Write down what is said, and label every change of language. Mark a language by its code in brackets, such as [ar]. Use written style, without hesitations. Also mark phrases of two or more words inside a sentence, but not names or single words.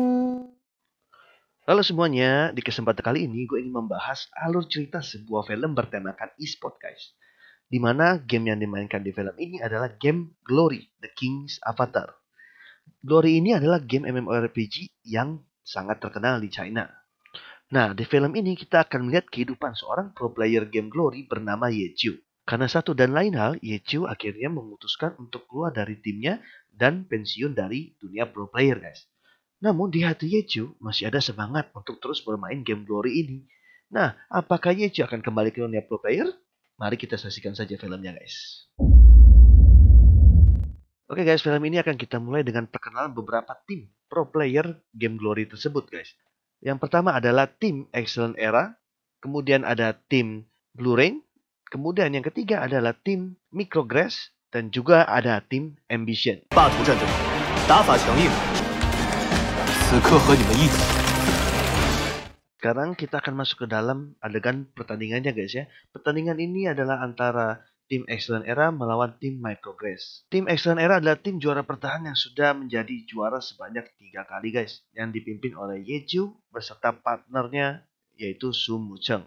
[id] Halo semuanya, di kesempatan kali ini gue ingin membahas alur cerita sebuah film bertemakan [en] e-sport guys. [id] Dimana game yang dimainkan di film ini adalah game Glory, The King's Avatar. Glory ini adalah game MMORPG yang sangat terkenal di China. Nah, di film ini kita akan melihat kehidupan seorang [en] pro player game [id] Glory bernama Ye Qiu. Karena satu dan lain hal, Ye Qiu akhirnya memutuskan untuk keluar dari timnya dan pensiun dari dunia [en] pro player guys. [id] Namun di hati Yeju masih ada semangat untuk terus bermain game Glory ini. Nah, apakah Yeju akan kembali ke dunia [en] pro player? [id] Mari kita saksikan saja filmnya guys. Oke guys, film ini akan kita mulai dengan perkenalan beberapa tim [en] pro player game [id] Glory tersebut guys. Yang pertama adalah tim Excellent Era, kemudian ada tim Blue Rain, kemudian yang ketiga adalah tim Micrograss, dan juga ada tim Ambition. [zh] 霸图战队，打法强硬，此刻和你们一起。 [id] Sekarang kita akan masuk ke dalam adegan pertandingannya guys ya. Pertandingan ini adalah antara tim Excellent Era melawan tim Micrograss. Tim Excellent Era adalah tim juara bertahan yang sudah menjadi juara sebanyak 3 kali guys. Yang dipimpin oleh Yeju beserta partnernya yaitu Su Mucheng.